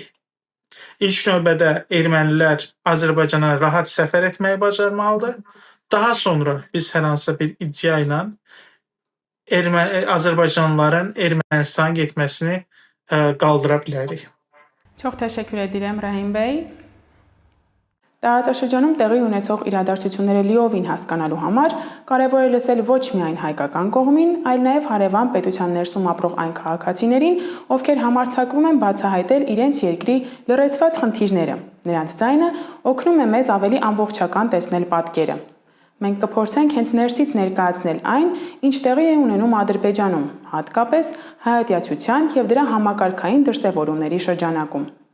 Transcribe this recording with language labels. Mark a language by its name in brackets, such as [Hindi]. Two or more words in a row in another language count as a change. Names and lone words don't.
[Azerbaijani] İlk növbədə ermənilər Azərbaycana rahat səfər etməyi bacarmalıdır. Daha sonra biz hər hansısa bir iddia ilə Azərbaycanlıların Ermənistana getməsini qaldıra bilərik. Çox təşəkkür edirəm Rəhim bəy. [Armenian] Տարածաշրջանում տեղի ունեցող իրադարձությունները լիովին հասկանալու համար կարևոր է լսել ոչ միայն հայկական կողմին, այլ նաև հարևան պետության ներսում ապրող այն քաղաքացիներին, ովքեր համարձակվում են բացահայտել իրենց երկրի լրացված խնդիրները։ Նրանց ձայնը օգնում է մեզ ավելի ամբողջական տեսնել պատկերը։ Մենք կփորձենք հենց ներսից ներկայացնել այն, ինչ տեղի է ունենում Ադրբեջանում, հատկապես հայատյացության եւ դրա համակարգային դրսևորումների շրջանակում։